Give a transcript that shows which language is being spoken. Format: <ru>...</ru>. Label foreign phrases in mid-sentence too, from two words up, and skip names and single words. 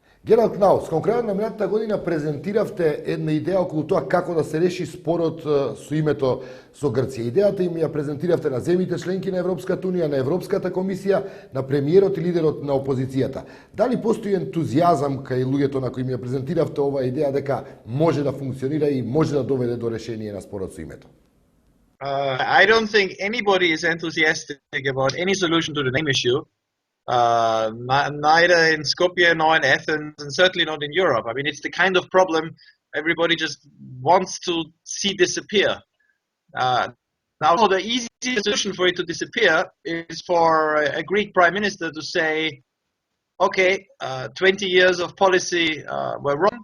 <mk>Gerald Knaus, кон крајот на минатата година презентиравте една идеја околу тоа како да се реши спорот со името со Грција. Идејата им ја презентиравте на земјите членки на Европската унија, на Европската комисија, на премиерот и лидерот на опозицијата. Дали постои ентузијазам кај луѓето на кои ми ја презентиравте оваа идеја дека може да функционира и може да доведе до решение на спорот со името?</mk> <en>I don't think anybody is enthusiastic about any solution to the name issue. Neither in Skopje nor in Athens, and certainly not in Europe. I mean, it's the kind of problem everybody just wants to see disappear. Now, the easiest solution for it to disappear is for a Greek prime minister to say, okay, 20 years of policy were wrong.</en>